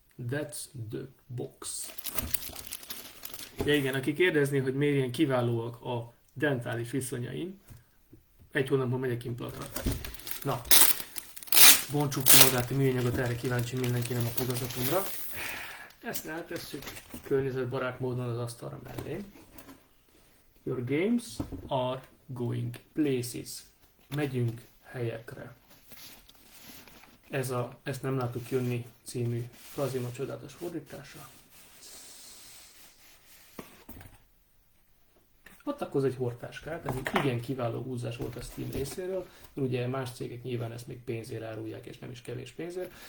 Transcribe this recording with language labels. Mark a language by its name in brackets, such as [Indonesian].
[English] That's the box. [Hungarian] Ja igen, aki kérdezné, hogy miért ilyen kiválóak a dentális viszonyaim, egy hónapban megyek implantra. Na, bontsuk ki magát a műanyagot, erre kíváncsi mindenki, nem a fogazatomra. Ezt eltesszük környezetbarát módon az asztalra mellé. [English] Your games are going places. [Hungarian] Megyünk helyekre. Ezt nem láttuk jönni című Frazima csodálatos fordítása. Adtak hozzá egy hordtáskát, ez egy igen kiváló húzás volt a Steam részéről, ugye más cégek nyilván ezt még pénzért árulják, és nem is kevés pénzért.